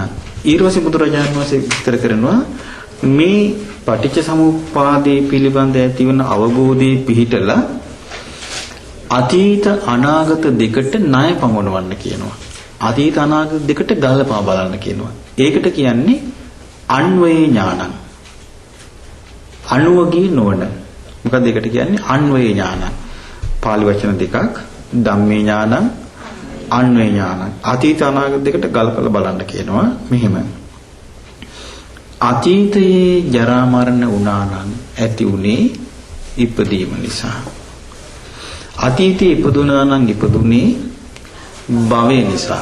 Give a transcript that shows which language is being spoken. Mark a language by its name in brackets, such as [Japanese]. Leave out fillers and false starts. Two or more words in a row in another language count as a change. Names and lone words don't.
[Sinhala] ඊට පස්සේ බුදුරජාණන් වහන්සේ විස්තර කරනවා මේ පටිච්ච සමුප්පාදේ පිළිබඳ ඇතිවන අවබෝධයේ පිහිටලා අතීත අනාගත දෙකට ණය පමුණවන්න කියනවා. අතීත අනාගත දෙකට ගලපා බලන්න කියනවා. ඒකට කියන්නේ [Pali] අන්වේ ඥානං. [Sinhala] අනුවගී නොවන. මොකද ඒකට කියන්නේ [Pali] අන්වේ ඥානං. [Sinhala] පාලි වචන දෙකක් [Pali] ධම්මේ ඥානං අන්වේ ඥානං. [Sinhala] අතීත අනාගත දෙකට ගලපලා බලන්න කියනවා. මෙහෙම. අතීතයේ ජරා මරණ වුණා නම් ඇති උනේ ඉපදීම නිසා. අතීතයේ ඉපදුනා නම් ඉපදුනේ භවය නිසා.